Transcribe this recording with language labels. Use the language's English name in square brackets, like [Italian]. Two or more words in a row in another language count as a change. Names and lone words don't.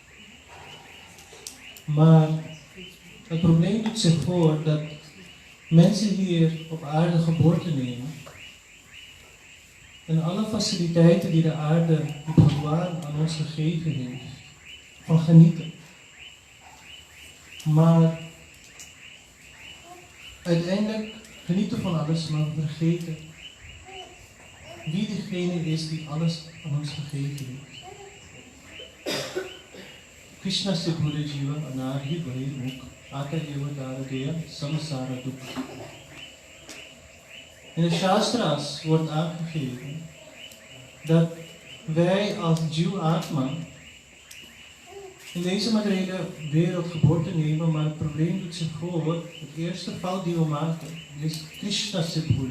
[Dutch] Maar het probleem doet zich voor dat mensen hier op aarde geboorte nemen en alle faciliteiten die de aarde, die Bhagwan aan ons gegeven heeft, van genieten. Maar uiteindelijk genieten van alles, maar we vergeten wie degene is die alles aan ons gegeven heeft. [Bangla] কৃষ্ণ সে ভুলে জীব অনাদি বহির্মুখ অতএব দারদেয় সংসার দুঃখ. [Dutch] In de Shastra's wordt aangegeven dat wij als Jiva Atma in deze materiële wereld geboorte nemen, maar het probleem doet zich voor. Het eerste fout die we maken is [Bangla] কৃষ্ণ সে ভুলে.